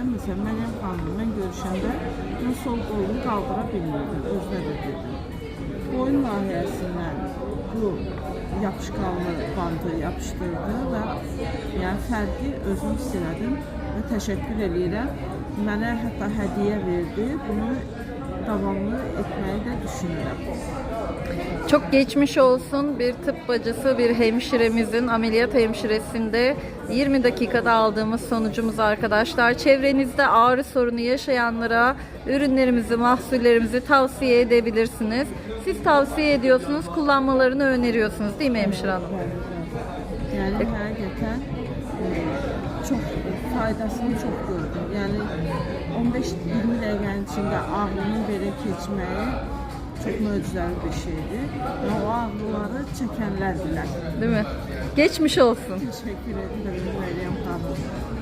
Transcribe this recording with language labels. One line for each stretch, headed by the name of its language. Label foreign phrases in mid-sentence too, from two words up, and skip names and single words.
Azerbaijani: Məsələn, Məryəm xanım mən görüşəndə mən sol qolumu qaldıra bilmirdim, özünə də dedim. Boyun nahiyəsindən bu yapışqanlı bandı yapışdırdı və yəni fərqi özüm hiss elədim və təşəkkür edirəm. Mənə hətta hədiyyə verdi. Bunu davamlı etməyi də düşünürəm.
Turkish: Çok geçmiş olsun, bir tıp bacısı, bir hemşiremizin, ameliyat hemşiresinde 20 dakikada aldığımız sonucumuz arkadaşlar. Çevrenizde ağrı sorunu yaşayanlara ürünlerimizi, mahsullerimizi tavsiye edebilirsiniz. Siz tavsiye ediyorsunuz, kullanmalarını öneriyorsunuz değil mi hemşire hanım?
Azerbaijani: Yani həqiqətən çox faydasını çox gördüm. Yəni 15-20 dəqiqənin içində ağrının belə keçməyi çok möcüzəli bir şeydir. Və o ağrıları çəkənlər bilər.
Turkish: Değil mi? Geçmiş olsun. Teşekkür ederim Məryəm xanım.